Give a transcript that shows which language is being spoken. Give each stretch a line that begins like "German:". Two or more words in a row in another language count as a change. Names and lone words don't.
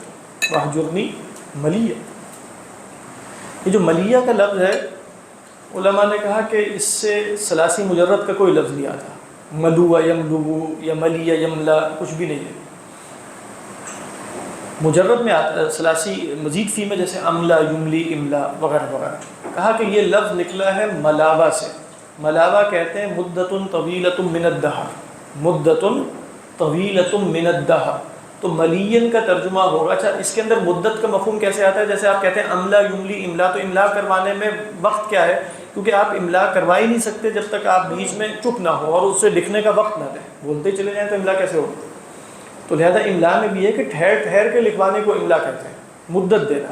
Arabic: وَاہْجُرْنِی مَلِيًّا،
Urdu: یہ جو ملیہ کا لفظ ہے علماء نے کہا کہ اس سے ثلاثی مجرد کا کوئی لفظ نہیں آتا.
Arabic: ملو یملو یا ملی یملا
Urdu: کچھ بھی نہیں ہے. مجرد میں آتا ثلاثی مزید فی میں، جیسے
Arabic: املا یملی املا
Urdu: وغیرہ وغیرہ. کہا کہ یہ لفظ نکلا ہے ملاوہ سے. ملاوہ کہتے ہیں
Arabic: مدت طویلۃ من الدہر، مدت طویلۃ من الدہر.
Urdu: تو ملین کا ترجمہ ہوگا. اچھا اس کے اندر مدت کا مفہوم کیسے آتا ہے؟ جیسے آپ کہتے ہیں
Arabic: املا یملی املا،
Urdu: تو املا کروانے میں وقت کیا ہے؟ کیونکہ آپ املا کروا ہی نہیں سکتے جب تک آپ بیچ میں چپ نہ ہو اور اس سے لکھنے کا وقت نہ دیں. بولتے چلے جائیں تو املا کیسے ہوگا؟ تو لہذا املا میں بھی ہے کہ ٹھہر ٹھہر کے لکھوانے کو املا کہتے ہیں، مدت دینا.